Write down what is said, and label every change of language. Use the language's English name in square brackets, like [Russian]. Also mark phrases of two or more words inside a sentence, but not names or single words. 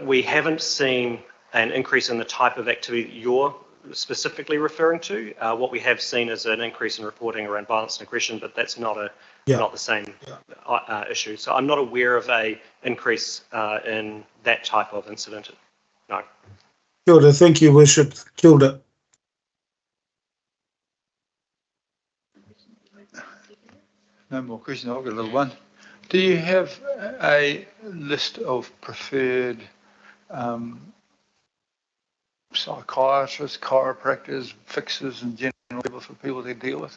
[English] We haven't seen an increase in the type of activity you're specifically referring to. What we have seen is an increase in reporting around violence and aggression, but that's not the same issue. So I'm not aware of a increase in that type of incident. No. [Māori] Kia ora. [English] Thank you, Worship. [Māori] Kia ora. [English] No more questions. I've got a little one. Do you have a list of preferred psychiatrists, chiropractors, fixers and general people for people to deal with?